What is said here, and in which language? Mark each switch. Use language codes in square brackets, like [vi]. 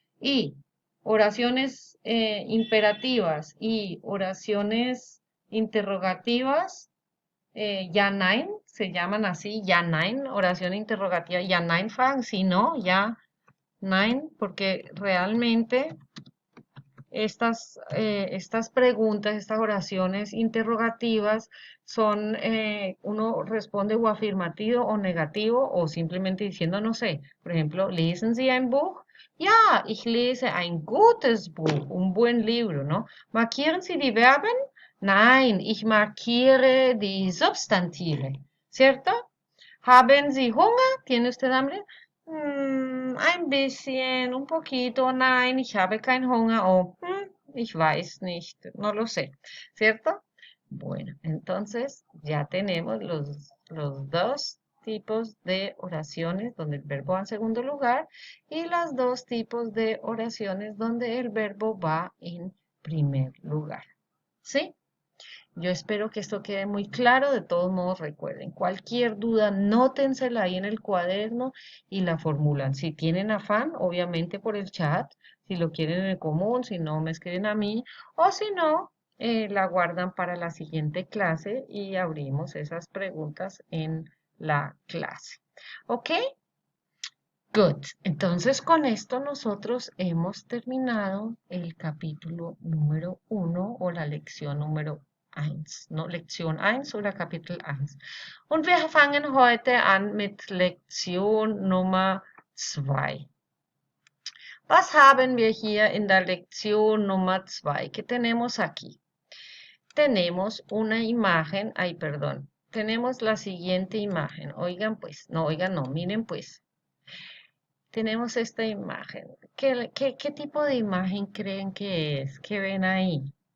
[es] Y oraciones imperativas y oraciones interrogativas, ya nein, se llaman así, ya nein, oración interrogativa, ya nein fragen, si no, ya nein, porque realmente estas preguntas, estas oraciones interrogativas son, uno responde o afirmativo o negativo o simplemente diciendo, no sé, por ejemplo, [de] ¿lesen Sie ein Buch? Ja, ich lese ein gutes Buch, [es] un buen libro, ¿no? [de] ¿Markieren Sie die Verben? Nein, ich markiere die Substantive, [es] ¿cierto? [de] ¿Haben Sie Hunger? [es] ¿Tiene usted hambre? [de] Ein bisschen, [es] un poquito. [de] Nein, ich habe kein Hunger. [es] O [de] ich weiß nicht, [es] no lo sé, ¿cierto? Bueno, entonces ya tenemos los dos tipos de oraciones donde el verbo va en segundo lugar y los dos tipos de oraciones donde el verbo va en primer lugar. ¿Sí? Yo espero que esto quede muy claro. De todos modos, recuerden, cualquier duda, nótensela ahí en el cuaderno y la formulan. Si tienen afán, obviamente por el chat, si lo quieren en el común, si no, me escriben a mí, o si no, la guardan para la siguiente clase y abrimos esas preguntas en la clase. ¿Ok? Good. Entonces, con esto nosotros hemos terminado el capítulo número 1 o la lección número 1, ¿no? [de] Lektion 1 oder Kapitel 1. Und wir fangen heute an mit Lektion Nummer 2. Was haben wir hier in der Lektion Nummer 2? [es] ¿Qué tenemos aquí? Tenemos una imagen, ay, perdón, tenemos la siguiente imagen. Oigan pues, no, oigan no, miren pues. Tenemos esta imagen. ¿Qué tipo de imagen creen que es? ¿Qué ven ahí?